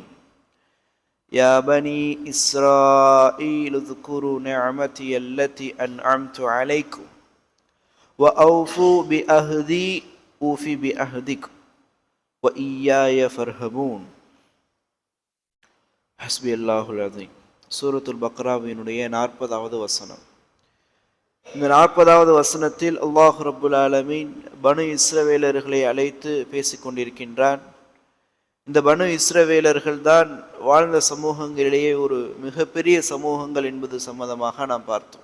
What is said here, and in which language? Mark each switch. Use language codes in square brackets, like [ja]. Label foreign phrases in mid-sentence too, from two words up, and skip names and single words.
[ar] يا بني إسرائيل اذكروا نعمتي التي أنعمت عليكم وأوفوا بأهدي أوفي بأهدكم وإياي فارهبون. حسبي الله العظيم. [ta] சூரத்துல் பக்ராவினுடைய 40வது வசனம். இந்த 40வது வசனத்தில் [ar] الله رب العالمين [ta] பனு இஸ்ரவேலர்களை அழைத்து பேசிக்கொண்டிருக்கின்றான். இந்த பனு இஸ்ரவேலர்கள் தான் வாழ்ந்த சமூகங்களிலேயே ஒரு மிகப்பெரிய சமூகங்கள் என்பது சம்பந்தமாக நாம் பார்த்தோம்.